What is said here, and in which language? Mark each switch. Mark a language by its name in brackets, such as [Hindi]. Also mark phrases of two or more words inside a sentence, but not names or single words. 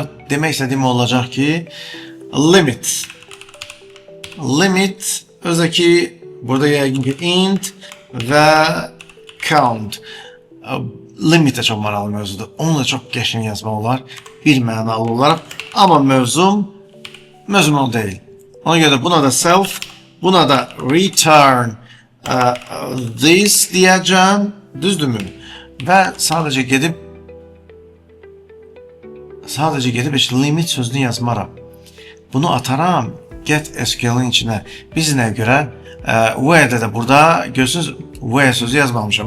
[Azerbaijani] Demək istədiyim olacaq ki, limit özü ki, burada yəqin ki, int və count. Limit də çox maraqlı mövzudur. Onu da çox qəşəng yazmaq olar, bir mənalı olaraq. Amma mövzum o deyil. Ona görə buna da self, buna da [English] return this [Azerbaijani] deyəcəm, düzdürmü? Və sadəcə gedib heç limit sözünü yazmaram. Bunu ataram [English] get SQL-in [Azerbaijani] içinə. Biz nəyə görə? Where-də də burada görürsünüz, where sözü yazmamışam.